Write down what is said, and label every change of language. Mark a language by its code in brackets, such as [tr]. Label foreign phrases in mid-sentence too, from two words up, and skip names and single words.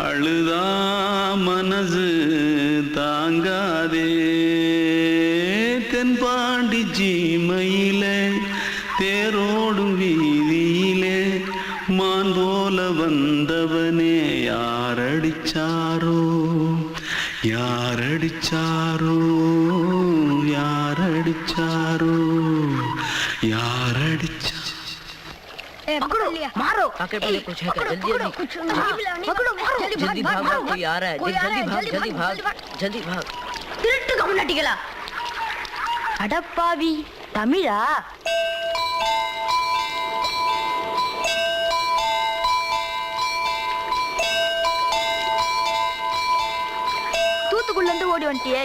[ta] அழுதா மனசு தாங்காதே தென்பாண்டி ஜீமையிலே தேரோடும் வீதியிலே மான் போல வந்தவனே யாரடிச்சாரோ யாரடிச்சாரோ யாரடிச்சாரோ யாரடிச்சா [hi] मारो आके पहले कुछ है क्या? जल्दी जल्दी जल्दी भाग भाग कोई आ रहा है जल्दी भाग [ta] திருட்டு கம்முனட்டிகளா அடப்பாவி தமிழா தூத்துக்குள்ள இருந்து ஓடி வந்துட்டியா?